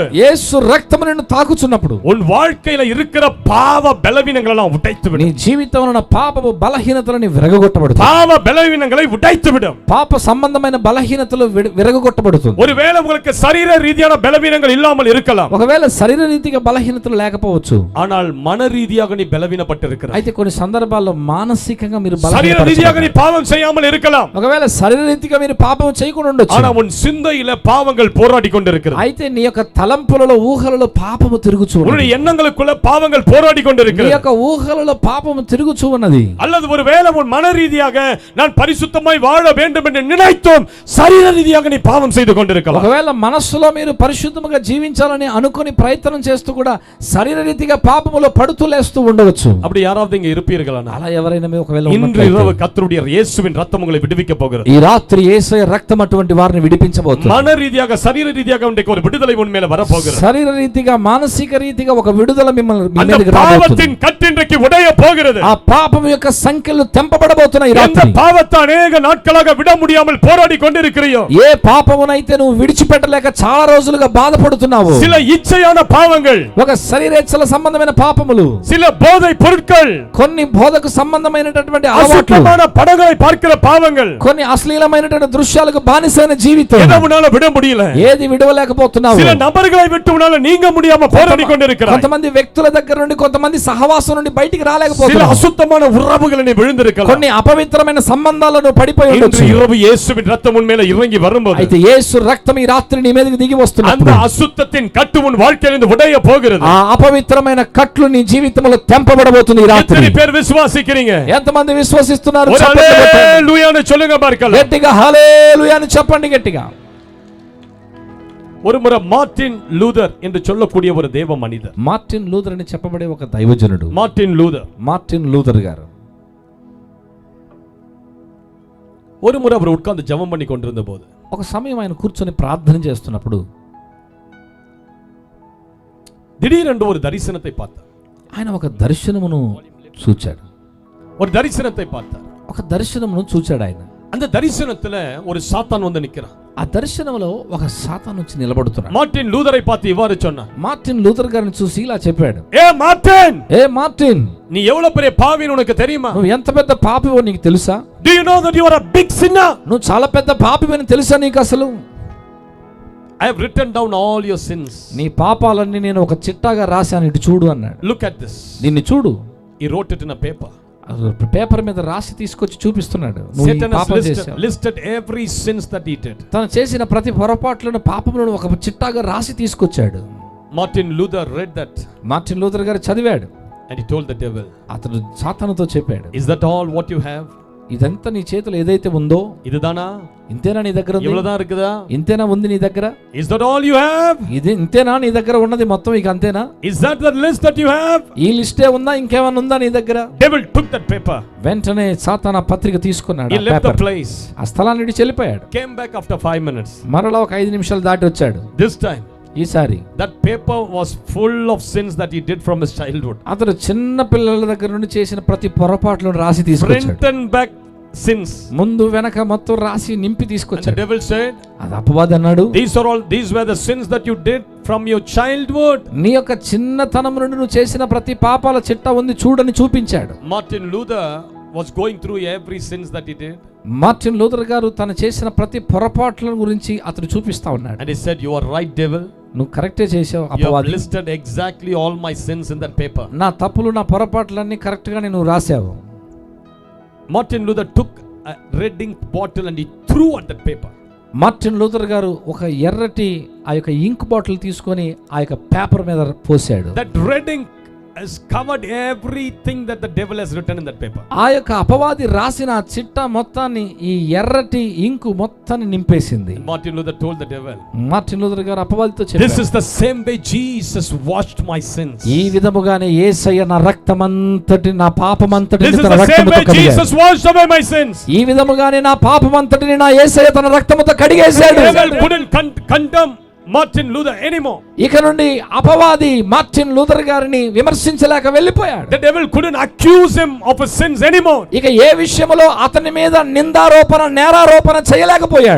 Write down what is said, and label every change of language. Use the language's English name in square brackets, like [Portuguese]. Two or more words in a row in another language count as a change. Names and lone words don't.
[Telugu] యేసు రక్తము నిన్ను తాకుచున్నప్పుడు, [Tamil] உன் வாழ்க்கையில இருக்கிற பாவ பலவீனங்களை எல்லாம் உடைத்து விடும். [Telugu] నీ జీవితంలో ఉన్న పాపపు బలహీనతలను విరగగొట్టబడుతుంది. [Tamil] பாவ பலவீனங்களை உடைத்து விடும். [Telugu] పాప సంబంధమైన బలహీనతలు విరగగొట్టబడుతుంది. [Tamil] ஒருவேளை உங்களுக்கு சரீர ரீதியான பலவீனங்கள் இல்லாமல் இருக்கலாம். [Telugu] ఒకవేళ శరీర రీతిగా బలహీనతలు లేకపోవచ్చు, [Tamil] ஆனால் மன ரீதியாக நீ பலவீனப்பட்டிருக்கிறாய். [Telugu] అయితే కొన్ని సందర్భాల్లో మానసికంగా మీరు [Tamil] శరీర రీதியாக நீ பாவம் செய்யாமல் இருக்கலாம். [Telugu] ఒకవేళ శరీర రీతిగా మీరు పాపం చేయకుండా ఉండొచ్చు, [Tamil] ஆனா உன் சிந்தையில பாவங்கள் போராடி கொண்டிருக்கிறது. [Telugu] అయితే నీ యొక్క తలంపులలో ఊహలలో పాపము తిరుగుచూ ఉన్నది. [Tamil] உன்னுடைய எண்ணங்களுக்குள்ள பாவங்கள் போராடி கொண்டிருக்கிறது. [Telugu] నీ యొక్క ఊహలలో పాపము తిరుగుచూ ఉన్నది. [Tamil] அல்லது ஒருவேளை உன் மன ரீதியாக நான் பரிசுத்தமாய் வாழ வேண்டும் என்று நினைத்தும் சரீர ரீதியாக நீ பாவம் செய்து கொண்டிருக்கலாம். [Telugu] ఒకవేళ మనస్సులో మీరు పరిశుద్ధముగా జీవించాలని అనుకొని ప్రయత్నం చేస్తూ కూడా శరీర రీతిగా పాపములో పడుతూ లేస్తూ ఉండవచ్చు. [Tamil] அப்படி யாராவது இங்க இருப்பீர்களா? [Telugu] అలా ఎవరైనా ఒకవేళ [Tamil] இன்று இரவு கர்த்தருடைய இயேசுவின் ரத்தம் உங்களை விடுவிக்க போகிறது. [Telugu] ఈ రాత్రి యేసయ్య రక్తం అటువంటి వారిని విడిపించబోతుంది. [Tamil] மன ரீதியாக சரீர ரீதியாக உங்களுக்கு ஒரு விடுதலை உன் மேல வர போகிறது. [Telugu] శరీర రీతిగా మానసిక రీతిగా ఒక విడుదల మిమ్మల్ని [Tamil] அந்த பாவத்தின் கட்டு இன்றைக்கு உடைய போகிறது. [Telugu] ఆ పాపం యొక్క సంఖ్యలు తెంపబడబోతున్నాయి. ఈ రాత్రి [Tamil] அந்த பாவத்தை அநேக நாட்களாக விட முடியாமல் போராடி கொண்டிருக்கிறீயோ, [Telugu] ఏ పాపమునైతే నువ్వు విడిచిపెట్టలేక చాలా రోజులుగా బాధపడుతున్నావు, [Tamil] சில இச்சையான பாவங்கள், [Telugu] ఒక శరీరేచ్ఛల సంబంధమైన పాపములు, [Tamil] சில போதை பொருட்கள், [Telugu] కొన్ని బోధకు సంబంధమైనటువంటి అలవాట్లు, [Tamil] அசுத்தமான படங்களை பார்க்கிற பாவங்கள், [Telugu] కొన్ని అశ్లీలమైనటువంటి దృశ్యాలకు బానిసైన జీవితం, [Tamil] எதை உன்னால விட முடியல. [Telugu] ఏది విడవలేకపోతున్నావు. [Tamil] சில நபர்களை விட்டு உன்னால நீங்க முடியாம போராடி கொண்டிருக்கிறாய். [Telugu] కొంతమంది వ్యక్తుల దగ్గర నుండి కొంతమంది సహవాసం నుండి బయటికి [Tamil] சில [Telugu] రాలేకపోతున్నావు. [Tamil] அசுத்தமான உறவுகளை நீ விழுந்திருக்கலாம். [Telugu] కొన్ని అపవిత్రమైన సంబంధాలను పడిపోయి [Tamil] இன்று [Telugu] ఉండొచ్చు. [Tamil] இரவு இயேசுவின் ரத்தம் உன் மேல இறங்கி வரும்போது, [Telugu] అయితే యేసు రక్తం ఈ రాత్రి నీ మీదకి దిగి [Tamil] அந்த [Telugu] వస్తున్నప్పుడు [Tamil] அசுத்தத்தின் கட்டு உன் வாழ்க்கையிலிருந்து உடைய போகிறது. [Telugu] ఆ అపవిత్రమైన కట్లు నీ జీవితంలో తెంపబడబోతుంది ఈ రాత్రి. [Tamil] எத்தனை பேர் விசுவாசிக்கிறீங்க? [Telugu] ఎంతమంది విశ్వసిస్తున్నారు? [Tamil] ஒரு ஹல்லேலூயான்னு சொல்லுங்க பார்க்கலாம். [Telugu] గట్టిగా హల్లెలూయా అని చెప్పండి గట్టిగా. [Tamil] ஒரு முறை மார்ட்டின் லூதர் என்று சொல்லக்கூடிய ஒரு தேவ மனிதர், [Telugu] మార్టిన్ లూథర్ అని చెప్పబడే ఒక దైవజనుడు, మార్టిన్ లూథర్ గారు [Tamil] ஒரு முறை அவர் உட்கார்ந்து ஜெபம் பண்ணி கொண்டிருந்த போது, [Telugu] ఒక సమయం ఆయన కూర్చొని ప్రార్థన చేస్తున్నప్పుడు [Tamil] திடீரென்று ஒரு தரிசனத்தை பார்த்தார். [Telugu] ఆయన ఒక దర్శనమును చూచాడు. [Tamil] ஒரு தரிசனத்தை பார்த்தார். [Telugu] ఒక దర్శనమును చూచాడు ఆయన. [Tamil] அந்த தரிசனத்துல ஒரு சாத்தான் வந்து நிக்கிறான். [Telugu] ఆ దర్శనంలో ఒక సాతాను వచ్చి నిలబడుతున్నాడు. [Tamil] మార్టిన్ లూథரை பார்த்து ఇవ్వారు சொன்னார். [Telugu] మార్టిన్ లూథర్ గారిని చూసి ఇలా చెప్పాడు, ఏ మార్టిన్, నీ [Tamil] எவ்வளவு பெரிய பாவின்னு உனக்கு தெரியுமா? [Telugu] నువ్వు ఎంత పెద్ద పాపివో నీకు తెలుసా? [English] Do you know that you are a big sinner? [Telugu] నువ్వు చాలా పెద్ద పాపివని తెలుసా నీకు అసలు? [English] I have written down all your sins. [Telugu] నీ పాపాలన్నీ నేను ఒక చిట్టాగా రాశాను, ఇటు చూడు అన్నాడు. [English] Look at this. [Telugu] దీన్ని చూడు. [English] He wrote it in a paper. [Telugu] పేపర్ మీద రాసి తీసుకొచ్చి చూపిస్తున్నాడు. [English] Satan has listed every sins that he did. [Telugu] తను చేసిన ప్రతి పొరపాట్లను పాపములను ఒక చిట్టాగా రాసి తీసుకొచ్చాడు. [English] Martin Luther read that. [Telugu] మార్టిన్ లూథర్ గారు చదివాడు. [English] And he told the devil, [Telugu] అతడు సాతానుతో చెప్పాడు, [English] is that all what you have? [Telugu] ఇదంతా నీ చేతిలో ఏదైతే ఉందో ఇదిదానా? ఇంతేనా నీ దగ్గర ఉంది? [Tamil] ఇవ్వలదా இருக்குதா? [Telugu] ఇంతేనా ఉంది నీ దగ్గర? [English] Is that all you have? [Telugu] ఇది ఇంతేనా నీ దగ్గర ఉన్నది మొత్తం ఇక అంతేనా? [English] Is that the list that you have? [Telugu] ఈ లిస్టే ఉందా, ఇంకేమైనా ఉందా నీ దగ్గర? [English] Devil took that paper. [Telugu] వెంటనే సాతాను ఆ పత్రిక తీసుకున్నాడు. [English] He left the place. [Telugu] ఆ స్థలాన్ని విడిచి వెళ్ళిపోయాడు. [English] Came back after 5 minutes. [Telugu] మరలా ఒక 5 నిమిషాలు దాటి వచ్చాడు. [English] This time [Telugu] ఈసారి [English] that paper was full of sins that he did from his childhood. [Telugu] అతను చిన్న పిల్లల దగ్గర నుండి చేసిన ప్రతి పొరపాట్లను రాసి తీసుకొచ్చాడు. [English] Written back sins. [Telugu] ముందు వెనక మొత్తం రాసి నింపి తీసుకొచ్చాడు. [English] The devil said, [Telugu] అది అపవాది అన్నాడు, [English] these were the sins that you did from your childhood. [Telugu] నీ యొక్క చిన్నతనం నుండి నువ్వు చేసిన ప్రతి పాపాల చిట్టా ఉంది చూడని చూపించాడు. [English] Martin Luther was going through every sins that he did. [Telugu] మార్టిన్ లూథర్ గారు తను చేసిన ప్రతి పొరపాట్ల గురించి అతను చూపిస్తా ఉన్నాడు. [English] And he said, you are right, devil. [Telugu] నువ్వు కరెక్టే చేసావు [English] You have [Telugu] అపవాది. [English] listed exactly all my sins in that paper. [Telugu] నా తప్పులు నా పొరపాట్లన్నీ కరెక్ట్ గా నువ్వు రాసావు. [English] Martin Luther took a red ink bottle and he threw at that paper. [Telugu] మార్టిన్ లూథర్ గారు ఒక ఎర్రటి ఆ యొక్క [English] ink bottle [Telugu] తీసుకొని ఆ యొక్క పేపర్ మీద పోసాడు. [English] That red ink has covered everything that the devil has written in that paper. [Telugu] ఆ యొక్క అపవాది రాసిన ఆ చిట్టా మొత్తాన్ని ఈ ఎర్రటి ఇంకు మొత్తాన్ని నింపేసింది. [English] Martin Luther told the devil, [Telugu] మార్టిన్ లూథర్ గారు అపవాదితో [English] this [Telugu] చెప్పారు, [English] is the same way Jesus washed my sins. [Telugu] ఈ విధముగానే యేసయ్య నా రక్తమంతటి నా పాపమంతటిని [English] This is [Telugu] తన [English] the same [Telugu] రక్తముతో [English] way [Telugu] కడిగాడు. [English] Jesus washed away my sins. [Telugu] ఈ విధముగానే నా పాపమంతటిని నా యేసయ్య తన రక్తముతో కడిగేశాడు. [English] The devil couldn't condemn Martin Luther anymore. [Telugu] ఇక నుండి అపవాది మార్టిన్ లూథర్ గారిని విమర్శించలేక వెళ్ళిపోయాడు. [English] The devil couldn't accuse him of his sins anymore. [Telugu] ఇక ఏ విషయములో అతని మీద నిందారోపణ నేరారోపణ చేయలేకపోయాడు.